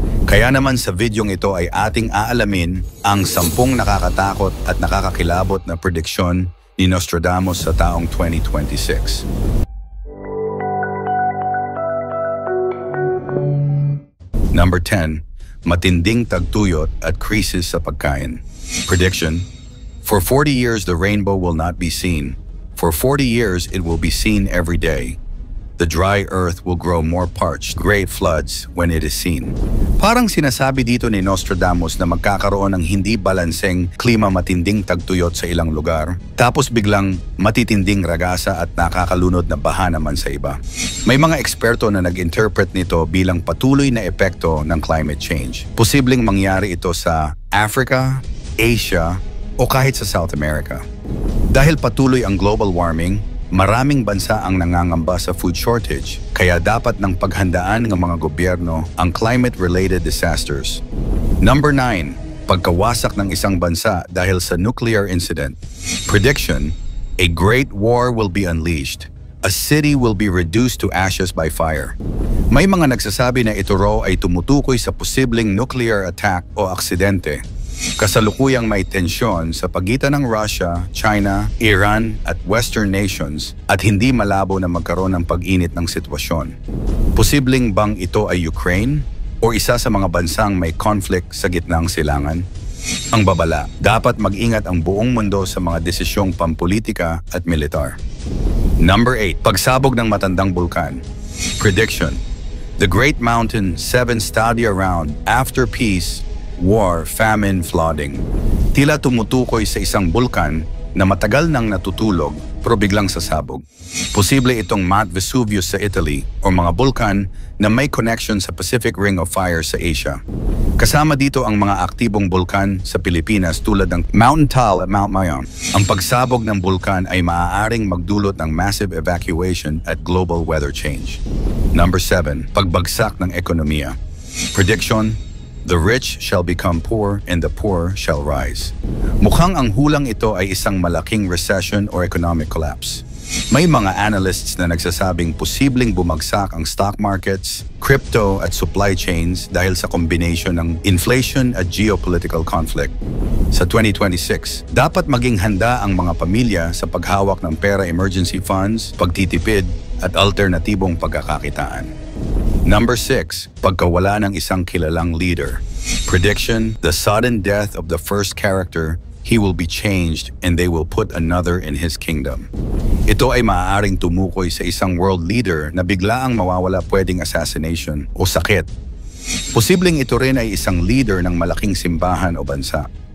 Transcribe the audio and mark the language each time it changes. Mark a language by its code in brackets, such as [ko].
[tl] Kaya naman sa videong ito ay ating aalamin ang 10 nakakatakot at nakakakilabot na prediksyon ni Nostradamus sa taong 2026. Number 10. Matinding tagtuyot at krisis sa pagkain. [en] Prediction: for 40 years the rainbow will not be seen. For 40 years it will be seen every day. The dry earth will grow more parched, great floods when it is seen. [tl] Parang sinasabi dito ni Nostradamus na magkakaroon ng hindi balanseng klima, matinding tagtuyot sa ilang lugar, tapos biglang matitinding ragasa at nakakalunod na baha naman sa iba. May mga eksperto na nag-interpret nito bilang patuloy na epekto ng climate change. Posibleng mangyari ito sa Africa, Asia, o kahit sa South America. Dahil patuloy ang global warming, maraming bansa ang nangangamba sa food shortage, kaya dapat ng paghandaan ng mga gobyerno ang climate-related disasters. Number 9. Pagkawasak ng isang bansa dahil sa nuclear incident. [en] Prediction: a great war will be unleashed. A city will be reduced to ashes by fire. [tl] May mga nagsasabi na ito raw ay tumutukoy sa posibleng nuclear attack o aksidente. Kasalukuyang may tensyon sa pagitan ng Russia, China, Iran at Western nations at hindi malabo na magkaroon ng pag-init ng sitwasyon. Posibleng bang ito ay Ukraine o isa sa mga bansang may conflict sa gitnang silangan? Ang babala: dapat mag-ingat ang buong mundo sa mga desisyong pampolitika at militar. Number 8. Pagsabog ng matandang bulkan. [en] Prediction: the Great Mountain 7 stadia round after peace, war, famine, flooding. [tl] Tila tumutukoy sa isang bulkan na matagal nang natutulog pero biglang sasabog. Posible itong Mount Vesuvius sa Italy o mga bulkan na may connection sa Pacific Ring of Fire sa Asia. Kasama dito ang mga aktibong bulkan sa Pilipinas tulad ng Mountain Tal at Mount Mayon. Ang pagsabog ng bulkan ay maaaring magdulot ng massive evacuation at global weather change. Number 7. Pagbagsak ng ekonomiya. [en] Prediction: the rich shall become poor and the poor shall rise. [tl] Mukhang ang hulang ito ay isang malaking recession or economic collapse. May mga analysts na nagsasabing posibleng bumagsak ang stock markets, crypto at supply chains dahil sa combination ng inflation at geopolitical conflict. Sa 2026, dapat maging handa ang mga pamilya sa paghawak ng pera, emergency funds, pagtitipid at alternatibong pagkakakitaan. Number 6. Pagkawala ng isang kilalang leader. [en] Prediction: the sudden death of the first character, he will be changed and they will put another in his kingdom. [tl] Ito ay maaaring tumukoy sa isang world leader na biglaang mawawala, pwedeng assassination o sakit. Posibleng ito rin ay isang leader ng malaking simbahan o bansa.